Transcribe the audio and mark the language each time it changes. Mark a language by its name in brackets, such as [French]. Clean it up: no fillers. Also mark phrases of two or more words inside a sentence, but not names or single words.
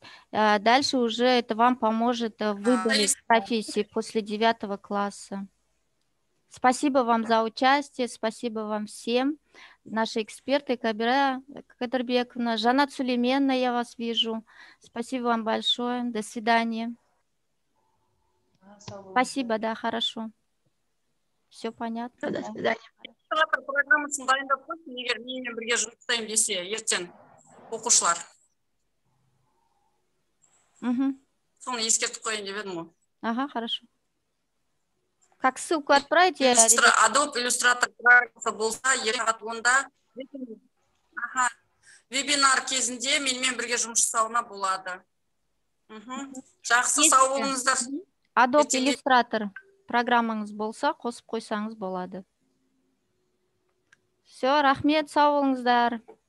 [Russian] Дальше уже это вам поможет в выборе есть. профессии после 9 класса. Спасибо вам за участие, спасибо вам всем. Наши эксперты, Кабира Кадырбековна, Жанат Сулейменовна, я вас вижу. Спасибо вам большое. До свидания. [Kazakh] Сау болыңыздар. [Russian] Спасибо, да, хорошо. Все понятно. До Да. свидания. [Kazakh] Программасын дайындап қойсын, егер менімен бірге жұмыс жасаймын десе, ертең оқушылар. Мгм. Соны ескертіп қояйын деп едім ғой. [Russian] Ага, хорошо. Как ссылку отправить? Я, ребят, [Kazakh] Adobe иллюстратор программасы болса, ертең сағат 10-да вебинар кезінде менімен бірге жұмыс жасауына болады. Жақсы, [Russian] Есть. [Kazakh] сау болыңыздар. Adobe Ертеңге- Illustrator программаңыз болса, қосып қойсаңыз болады. Все, рахмет, сау болыңыздар.